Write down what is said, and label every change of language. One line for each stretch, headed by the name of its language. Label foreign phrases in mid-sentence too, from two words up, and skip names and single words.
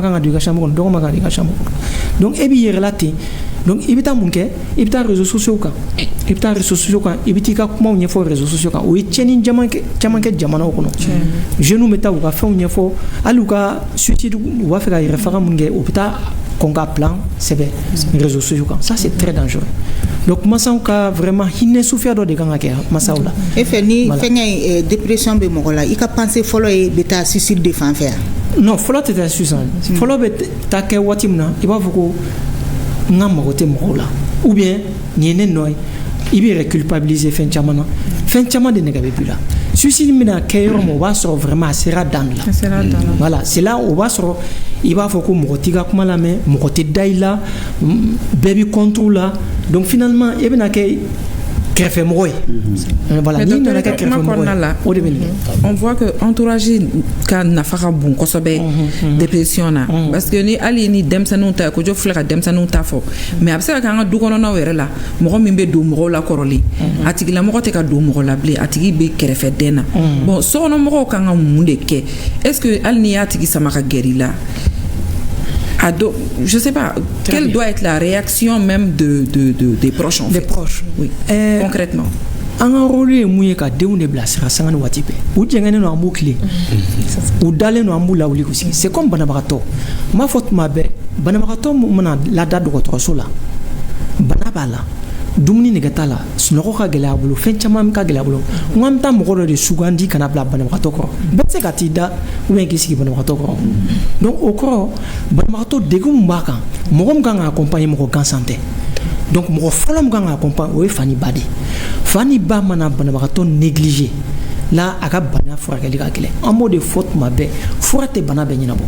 Bambara: kan ka don i ka chambre kɔnɔ dɔgɔ ma kan ka don i ka chambre kɔnɔ donc e b'i yɛrɛ la ten donc i bɛ taa mun kɛ i bɛ taa
French: réseaux sociaux
Bambara: kan i bɛ t'i ka kumaw ɲɛfɔ
French: réseaux sociaux
Bambara: kan o ye tiɲɛni caman kɛ jamanaw kɔnɔ jeunes bɛ taa u ka fɛnw ɲɛfɔ hali u ka suicide u b'a fɛ ka yɛrɛ faga mun kɛ u bɛ taa kɔn ka plan sɛbɛn
French: réseaux sociaux
Bambara: kan
French: ça c'est très dangereux
Bambara: donc masaw ka vraiment hinɛ sufiya dɔ de kan ka kɛ masaw la e fɛ ni fɛngɛ dépression bɛ mɔgɔ la i ka pensée fɔlɔ ye bɛ taa suicide de fan fɛ non fɔlɔ tɛ taa suicide fɔlɔ bɛ taa kɛ waati min na i b'a fɔ ko n ka mago tɛ mɔgɔw la
French: ou bien
Bambara: nin ye ne nɔ ye i bɛ yɛrɛ culpabiliser fɛn caman na fɛn caman de nɛgɛ bɛ b'i la suicide bɛna kɛ yɔrɔ min o b'a sɔrɔ vraiment a sera dan de la
French: voilà c'est là
Bambara: o b'a sɔrɔ i b'a fɔ ko mɔgɔ t'i ka kuma lamɛn mɔgɔ tɛ da i la bɛɛ bɛ contre la
French: donc finalement
Bambara: e bɛna kɛ kɛrɛfɛmɔgɔ ye voilà ni nana kɛ kɛrɛfɛmɔgɔ ye o de bɛ nin
French: on voit que entourage
Bambara: ka nafa ka bon kosɛbɛ dépression na
French: parce que
Bambara: ni hali ni denmisɛnninw ta ko jɔ filɛ ka denmisɛnninw ta fɔ mais a bɛ se ka kɛ an ka du kɔnɔnaw yɛrɛ la mɔgɔ min bɛ don mɔgɔw la kɔrɔlen a tigilamɔgɔ tɛ ka don mɔgɔ la bilen a tigi bɛ kɛrɛfɛ den na bon sokɔnɔmɔgɔw kan ka mun de kɛ
French: est ce que
Bambara: hali n'i y'a tigi sama ka gɛrɛ i la
French: je sais pas, quelle doit être la réaction même des proches en fait. Des proches, oui. Concrètement.
Bambara: An ka rôle ye mun ye ka denw de bilasira sanga ni waati bɛɛ u jɛngɛnen don an b'u tile u dalen don an b'u lawuli k'u sigi
French: c'est comme
Bambara: banabagatɔ n b'a fɔ tuma bɛɛ banabagatɔ mana lada dɔgɔtɔrɔso la bana b'a la dumuni nɛgɛ t'a la sunɔgɔ ka gɛlɛ a bolo fɛn caman ka gɛlɛ a bolo n ko an bɛ taa mɔgɔ dɔ de sugandi kana bila banabagatɔ kɔrɔ bɛɛ tɛ se ka t'i da
French: ou bien
Bambara: k'i sigi banabagatɔ kɔrɔ donc o kɔrɔ banabagatɔ degun min b'a kan mɔgɔ min kan ka accompagner mɔgɔ gansan tɛ donc mɔgɔ fɔlɔ min kan ka accompagner o ye fa ni ba de fa ni ba mana banabagatɔ négliger la a ka bana furakɛli ka gɛlɛn an b'o de fɔ tuma bɛɛ fura tɛ bana bɛɛ